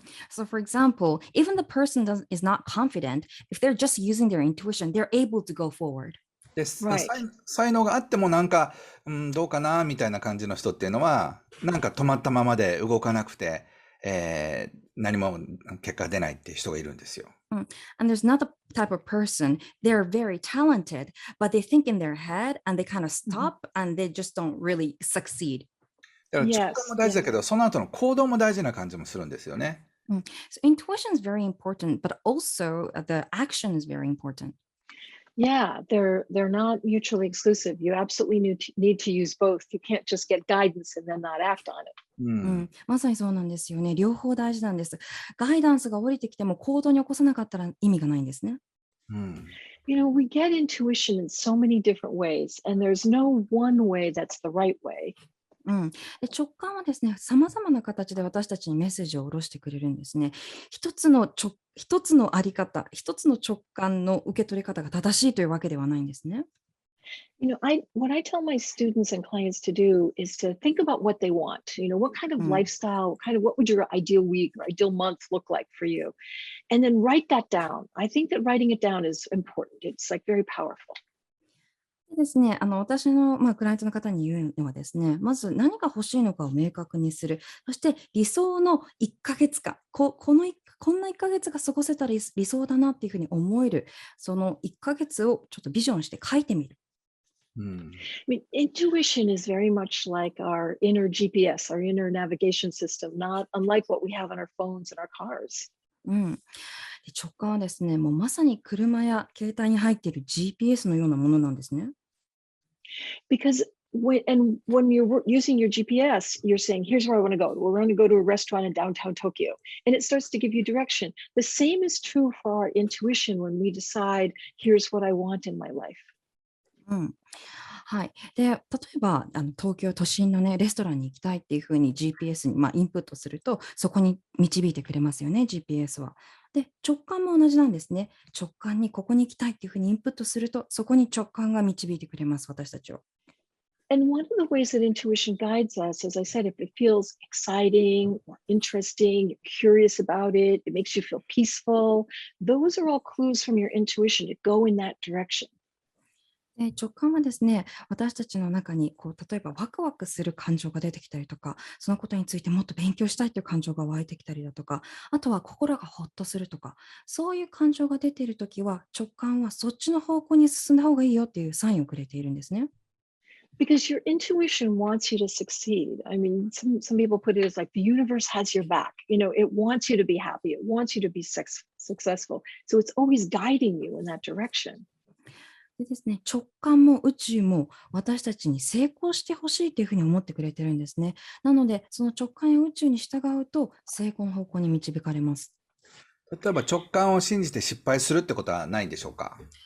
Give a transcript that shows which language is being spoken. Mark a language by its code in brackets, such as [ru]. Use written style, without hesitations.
[en] So, for example, even the person is not confident, if they're just using their intuition, they're able to go forward. [ja] で、 [en] Right. [ja] 才能があってもなんか、どうかなみたいな感じの人っていうのは、なんか止まったままで動かなくて、何も結果出ないっていう人がいるんですよ。 [en] And there's another type of person, they're very talented, but they think in their head and they kind of stop and they just don't really succeed. [ja] だから直感も大事だけど、その後の行動も大事な感じもするんですよね。 [en] So intuition is very important, but also the action is very important. Yeah, they're not mutually exclusive. You absolutely need to use both. You can't just get guidance and then not act on it. [ja] まさにそうなんですよね。両方大事なんです。ガイダンスが降りてきても行動に起こさなかったら意味がないんですね。 [en] You know, we get intuition in so many different ways, and there's no one way that's the right way. [ja] で直感はですね、さまざまな形で私たちにメッセージを下ろしてくれるんですね。一つのあり方、一つの直感の受け取り方が正しいというわけではないんですね。 [en] You know, what I tell my students and clients to do is to think about what they want. You know, what kind of lifestyle, what would your ideal week or ideal month look like for you? And then write that down. I think that writing it down is important. It's like very powerful. [ja] ですね、私の、クライアントの方に言うのはですね、まず何が欲しいのかを明確にする。そして理想の1ヶ月間、こんな1ヶ月が過ごせたら理想だなっていうふうに思える、その1ヶ月をちょっとビジョンして書いてみる。 [en] I mean, intuition is very much like our inner GPS, our inner navigation system, not unlike what we have on our phones and our cars. [ja] 直感はですね、もうまさに車や携帯に入っている GPS のようなものなんですね。 [en] Because when you're using your GPS, you're saying, here's where I want to go. We're going to go to a restaurant in downtown Tokyo. And it starts to give you direction. The same is true for our intuition when we decide, here's what I want in my life. [ja] はい、で例えば東京都心の、ね、レストランに行きたいっていうふうに GPS に、インプットするとそこに導いてくれますよね GPS は。で直感も同じなんですね。直感にここに行きたいっていうふうにインプットするとそこに直感が導いてくれます私たちを。 [en] And one of the ways that intuition guides us, as I said, if it feels exciting or interesting, you're curious about it, it makes you feel peaceful, those are all clues from your intuition to go in that direction. [ja] で直感はですね、私たちの中に例えばワクワクする感情が出てきたりとか、そのことについてもっと勉強したいという感情が湧いてきたりだとか、あとは心がほっとするとか、そういう感情が出ているときは直感はそっちの方向に進んだ方がいいよっていうサインをくれているんですね。 [en] Because your intuition wants you to succeed. I mean, some people put it as like the universe has your back. You know, it wants you to be happy. It wants you to be successful. So it's always guiding you in that direction. [ja] でですね、直感も宇宙も私たちに成功してほしいというふうに思ってくれてるんですね。なので、その直感や宇宙に従うと成功の方向に導かれます。例えば直感を信じて失敗するってことはないんでしょうか？